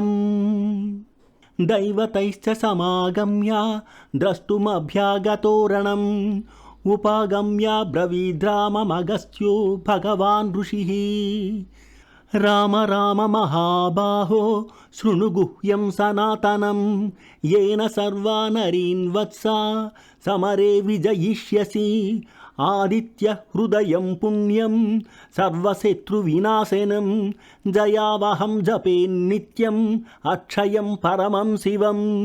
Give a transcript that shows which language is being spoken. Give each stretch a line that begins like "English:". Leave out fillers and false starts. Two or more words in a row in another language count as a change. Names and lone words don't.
Sanskrit: దైవతైశ్చ సమాగమ్య ద్రష్టుమభ్యాగతో రణం. ఉపాగమ్య బ్రవీద్రామమగస్త్యో భగవాన్ ఋషిః. రామ రామ మహాబాహో శృణు గుహ్యం సనాతనం. येन सर्वानरीन् वत्सा समरे विजयिष्यसि. आदित्य हृदयं पुण्यं सर्वशत्रुविनाशनं. जयावहं जपेन्नित्यम् अक्षयं परमं शिवम्.